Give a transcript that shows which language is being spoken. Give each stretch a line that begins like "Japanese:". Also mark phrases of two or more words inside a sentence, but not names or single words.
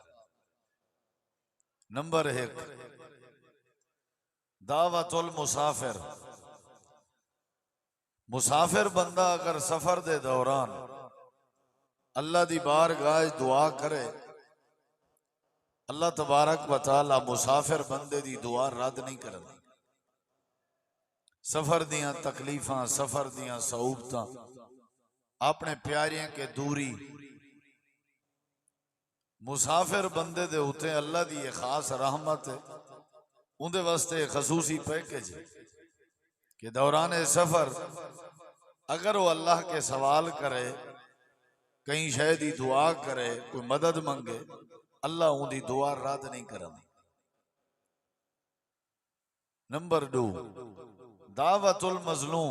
Arabic: नंबर 1 دعوة المسافر.
Punjabi: مسافر بندہ اگر سفر دے دوران اللہ دی بارگاہ دعا کرے,
Arabic: الله تبارك وتعالى
Punjabi: مسافر بندے دی دعا رد نہیں کردا. سفر دیاں تکلیفاں، سفر دیاں صعوبتاں، اپنے پیاریاں کے دوری، مسافر بندے دے اتے اللہ دی خاص رحمت ہے، انکے واسطے خصوصی پیکج ہے کہ دوران سفر اگر وہ اللہ کے سوال کرے، کہیں شے دی دعا کرے، کوئی مدد منگے، اللہ انکی دعا رد نہیں کرتا.
Arabic: नंबर 2 دعوة المظلوم.